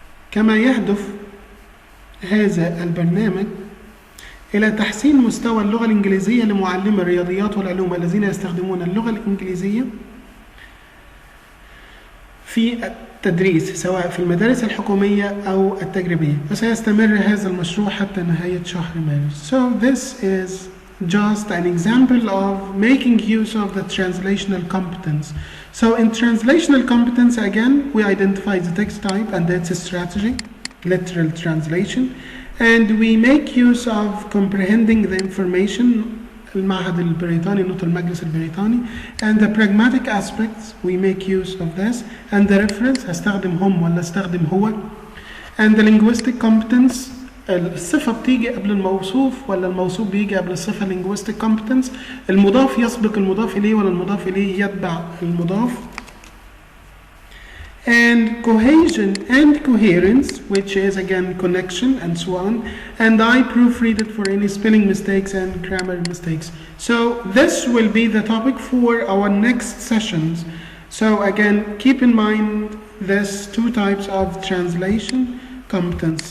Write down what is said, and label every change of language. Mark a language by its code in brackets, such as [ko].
[ar] كما يهدف هذا البرنامج إلى تحسين مستوى اللغة الإنجليزية لمعلمي الرياضيات والعلوم الذين يستخدمون اللغة الإنجليزية في التدريس سواء في المدارس الحكومية أو التجريبية، وسيستمر هذا المشروع حتى نهاية شهر مارس. [en] So this is just an example of making use of the translational competence. So in translational competence, again, we identify the text type and its strategy, literal translation, and we make use of comprehending the information, [ar] المعهد البريطاني, نوت المجلس البريطاني, [en] and the pragmatic aspects, we make use of this, and the reference, [ar] هستخدم هم ولا استخدم هو, [en] and the linguistic competence, [ar] الصفة بتيجي قبل الموصوف ولا الموصوف بيجي قبل الصفة. [en] linguistic competence, [ar] المضاف يسبق المضاف إليه ولا المضاف إليه يتبع المضاف. [en] And cohesion and coherence, which is again connection and so on, and I proofread it for any spelling mistakes and grammar mistakes. So this will be the topic for our next sessions. So again, keep in mind these two types of translation competence.